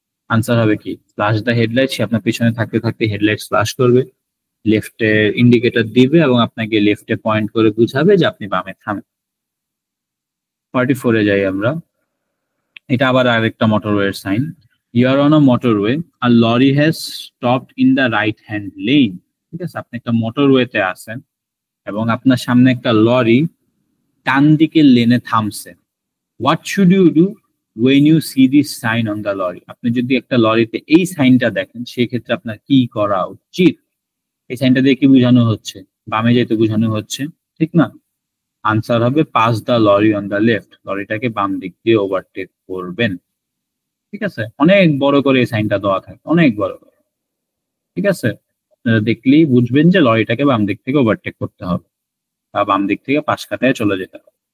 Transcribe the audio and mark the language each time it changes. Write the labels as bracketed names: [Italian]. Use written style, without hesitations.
[Bangla] Answer হবে কি [English] flash the headlight, [Bangla] সে আপনার পিছনে থাকতে থাকতে হেডলাইট ফ্লাশ করবে, লেফটে ইন্ডিকেটর দিবে এবং আপনাকে লেফটে পয়েন্ট করে বুঝাবে যে আপনি বামে থামেন। 44-এ যাই আমরা। এটা আবার আরেকটা মোটরওয়ের sign. [English] You are on a motorway, a lorry has stopped in the right hand lane. [Bangla] ঠিক আছে, আপনি একটা মোটরওয়েতে আছেন এবং আপনার সামনে একটা লরি ডান দিকের লেনে থামছে। [English] What should you do when you see this sign on the lorry? [Bangla] আপনি যদি একটা লরিতে এই সাইনটা দেখেন, সেক্ষেত্রে আপনার কি করা উচিত? এই সাইনটা দিয়ে কি বোঝানো হচ্ছে? বামে যেতে বোঝানো হচ্ছে, ঠিক না? আনসার হবে [English] pass the lorry on the left, [Bangla] লরিটাকে বাম দিক দিয়ে ওভারটেক করবেন। ঠিক আছে, অনেক বড় করে এই সাইনটা দেওয়া থাকে, অনেক বড় করে। ঠিক আছে, আপনারা দেখলেই বুঝবেন যে লরিটাকে বাম দিক থেকে ওভারটেক করতে হবে বা বাম দিক থেকে পাশ কাটায় চলে যেতে হবে।